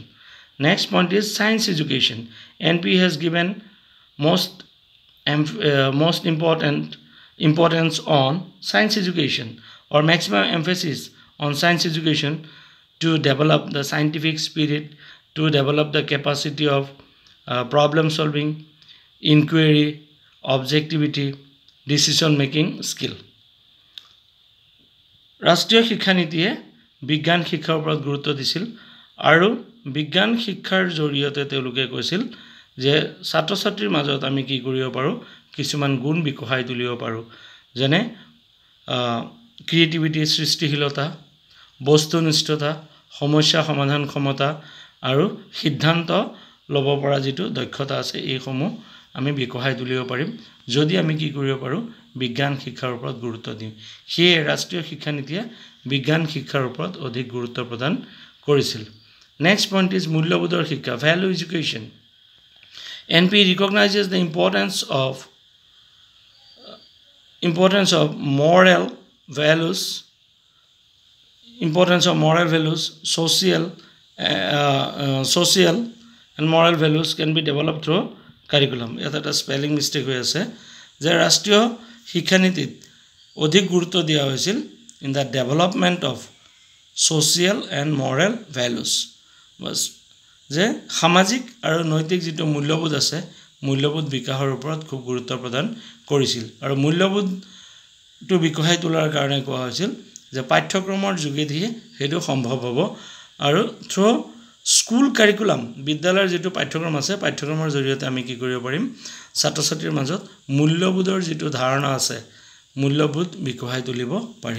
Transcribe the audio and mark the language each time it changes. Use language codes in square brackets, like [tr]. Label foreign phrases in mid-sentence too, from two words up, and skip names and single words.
[en] Next point is science education. NP has given most importance on science education or maximum emphasis on science education to develop the scientific spirit, to develop the capacity of problem solving, inquiry, objectivity, decision making skill. [as] Rashtriya Shiksha Nitiye বিজ্ঞান শিক্ষাৰ ওপৰত গুৰুত্ব দিছিল আৰু বিজ্ঞান শিক্ষাৰ জৰিয়তে তেওঁলোকে কৈছিল যে ছাত্ৰ ছাত্ৰীৰ মাজত আমি কি কৰিব পাৰো, কিছুমান গুণ বিকশাই তুলিব পাৰো, যেনে ক্ৰিয়েটিভিটি, সৃষ্টিশীলতা, বস্তুনিষ্ঠতা, সমস্যা সমাধান ক্ষমতা আৰু সিদ্ধান্ত ল'ব পৰা যেটো দক্ষতা আছে এইসমূহ আমি বিকশাই তুলিব পাৰিম যদি আমি কি কৰিব পাৰো, বিজ্ঞান শিক্ষাৰ ওপৰত গুৰুত্ব দিম। সেই ৰাষ্ট্ৰীয় শিক্ষা নীতিয়ে বিজ্ঞান শিক্ষাৰ ওপৰত অধিক গুৰুত্ব প্ৰদান কৰিছিল। [en] next point is [as] মূল্যবোধৰ শিক্ষা, [en] value education. NP recognizes the importance of moral values, social and moral values can be developed through curriculum. [as] এটা স্পেলিং মিস্টেক হৈ আছে যে ৰাষ্ট্ৰীয় শিক্ষা নীতিত অধিক গুৰুত্ব দিয়া হৈছিল [en] in the development of social and moral values. [as] was যে সামাজিক আৰু নৈতিক যেটো মূল্যবোধ আছে মূল্যবোধ বিকাশৰ ওপৰত খুব গুৰুত্ব প্ৰদান কৰিছিল আৰু মূল্যবোধটো বিকশাই তোলাৰ কাৰণে কোৱা হৈছিল যে পাঠ্যক্ৰমৰ যোগেদি হেতু সম্ভৱ হ'ব আৰু [en] through school curriculum, [as] বিদ্যালয়ৰ যেটো পাঠ্যক্ৰম আছে পাঠ্যক্ৰমৰ জৰিয়তে আমি কি কৰিব পাৰিম, ছাত্ৰ ছাত্ৰীৰ মাজত মূল্যবোধৰ যেটো ধাৰণা আছে মূল্যবোধ বিকশাই তুলিব পাৰিম।